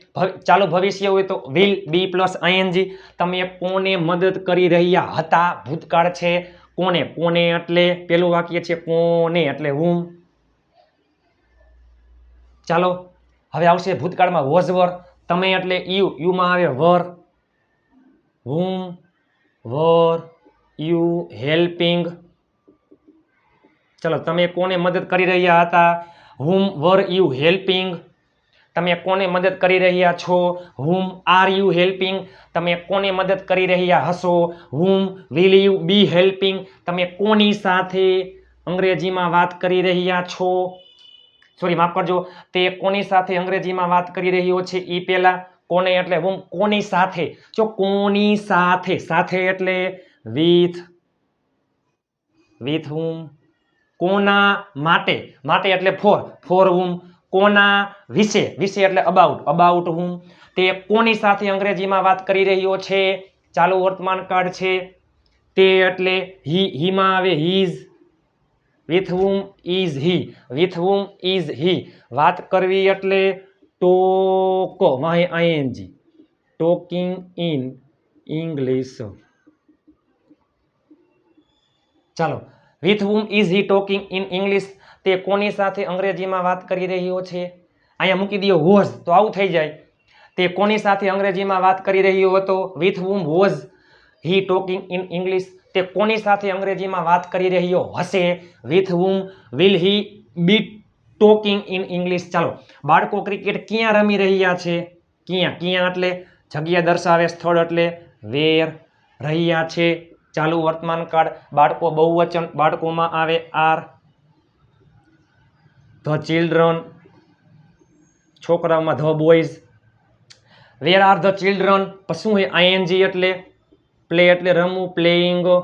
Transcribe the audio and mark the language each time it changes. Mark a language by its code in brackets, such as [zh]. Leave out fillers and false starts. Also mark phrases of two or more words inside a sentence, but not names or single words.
[gu] ચાલુ ભવિષ્ય હોય તો [en] will be plus ing. [gu] તમે કોને મદદ કરી રહ્યા હતા? ભૂતકાળ છે. કોને? કોને એટલે પેલું વાક્ય છે કોને એટલે whom. ચાલો, હવે આવશે ભૂતકાળમાં [en] was were. [gu] તમે એટલે યુમાં આવે વર. [en] whom were you helping? [gu] ચલો, તમે કોને મદદ કરી રહ્યા હતા? [en] whom were you helping? [gu] તમે કોને મદદ કરી રહ્યા છો? [en] whom are you helping? [gu] તમે કોને મદદ કરી રહ્યા હશો? [en] whom will you be helping? [gu] તમે કોની સાથે અંગ્રેજીમાં વાત કરી રહ્યા છો? સોરી, માફ કરજો, તે કોની સાથે અંગ્રેજીમાં વાત કરી રહ્યો છે એ પહેલા કોને એટલે whom, કોની સાથે. જો કોની સાથે, સાથે એટલે [en] with whom. [gu] કોના માટે, માટે એટલે [en] for whom. [gu] કોના વિશે, વિશે એટલે [en] about whom. [gu] તે કોની સાથે અંગ્રેજીમાં વાત કરી રહ્યો છે? ચાલુ વર્તમાન કાળ છે. તે એટલે હીમાં આવે his. [en] with whom is he? with whom is he? [gu] વાત કરવી એટલે talk, ing, [en] talking in English. ચાલો, with whom is he talking in English? [gu] તે કોની સાથે અંગ્રેજીમાં વાત કરી રહ્યો છે? અહીંયા મૂકી દો was, તો આવું થઈ જાય. તે કોની સાથે અંગ્રેજીમાં વાત કરી રહ્યો હતો? [en] with whom was he talking in English? [gu] તે કોની સાથે અંગ્રેજીમાં વાત કરી રહ્યો હશે? [en] with whom will he be talking in English? [gu] ચાલો, બાળકો ક્રિકેટ ક્યાં રમી રહ્યા છે? ક્યાં, ક્યાં એટલે જગ્યા દર્શાવે, સ્થળ એટલે વેર, રહ્યા છે. ચાલુ વર્તમાન કાળ બાળકો બહુવચન બાળકોમાં આવે [en] are the children [gu] છોકરાઓમાં [en] the boys where are the children [gu] પછી શું હોય આઈએનજી એટલે પ્લે એટલે રમવું પ્લેઇંગ